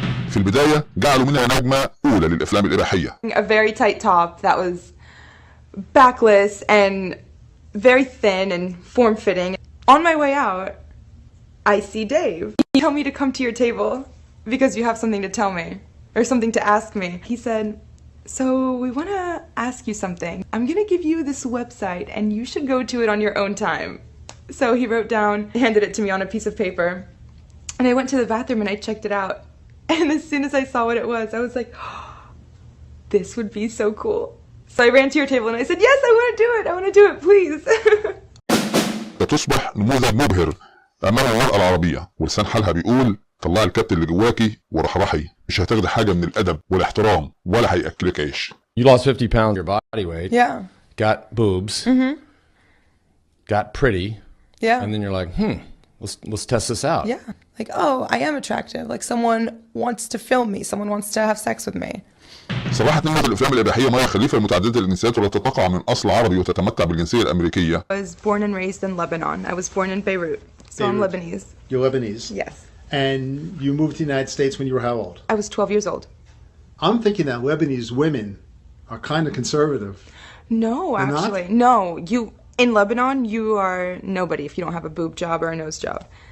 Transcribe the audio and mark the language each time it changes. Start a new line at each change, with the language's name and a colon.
Arabic: في البداية جعلوا منها نجمة أولى للأفلام الإباحية.
English: A very tight top that was backless and very thin and form-fitting. On my way out, I see Dave. He told me to come to your table because you have something to tell me or something to ask me. He said, so we want to ask you something. I'm going to give you this website and you should go to it on your own time. So he wrote down, handed it to me on a piece of paper. And I went to the bathroom and I checked it out. And as soon as I saw what it was, I was like, oh, this would be so cool. So I ran to your table and I said, yes, I want to do it. I want to do it, please.
Arabic: تصبح نموذج مبهر أمام المرأة العربية، ولسان حالها بيقول طلعي الكبت اللي جواكي ورحرحي، مش هتاخدي حاجة من الأدب والاحترام ولا هيأكلك عيش.
English: You lost 50 pounds your body weight. Yeah. Got boobs. Got pretty. Yeah. And then you're like, let's test this out. Yeah. Like, oh, I am attractive. Like someone wants to film me. Someone wants to have sex with me.
Arabic: صراحة نجمة الأفلام الإباحية ميا خليفة المتعددة الجنسيات والتي تقع من أصل عربي وتتمتع بالجنسية الأمريكية.
English: I was born and raised in Lebanon. I was born in Beirut. So I'm Lebanese. You're Lebanese? Yes. And you moved to the United States when you were how old? I was 12 years old. I'm thinking that Lebanese women are kind of conservative. No, They're not? actually. No. In Lebanon, you are nobody if you don't have a boob job or a nose job.